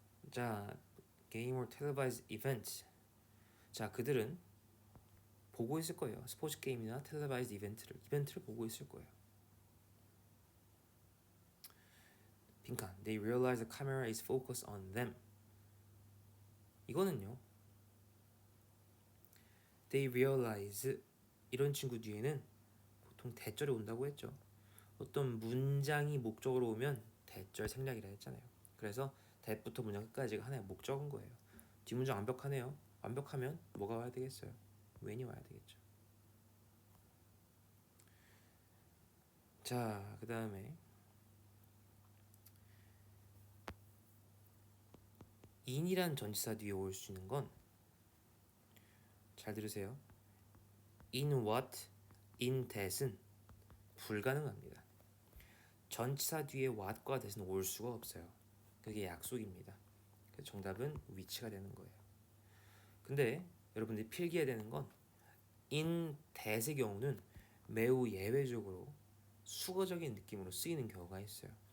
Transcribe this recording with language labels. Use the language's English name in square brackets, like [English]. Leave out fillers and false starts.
[English] 자, game or televised event. [Korean] 자, 그들은 보고 있을 거예요. 스포츠 게임이나 televised 이벤트를 보고 있을 거예요. 빈칸. [English] They realize the camera is focused on them. [Korean] 이거는요. [English] They realize, [Korean] 이런 친구 뒤에는 보통 대절이 온다고 했죠. 어떤 문장이 목적으로 오면 대절 생략이라 했잖아요. 그래서 대부터 문장 끝까지가 하나의 목적인 거예요. 뒷문장 완벽하네요. 완벽하면 뭐가 와야 되겠어요? when이 와야 되겠죠. 자, 그 다음에 in이란 전치사 뒤에 올 수 있는 건, 잘 들으세요. in what, in that은 불가능합니다. 전치사 뒤에 what과 that은 올 수가 없어요. 그게 약속입니다. 그래서 정답은 which가 되는 거예요. 근데 여러분들이 필기해야 되는 건 in that의 경우는 매우 예외적으로 수거적인 느낌으로 쓰이는 경우가 있어요.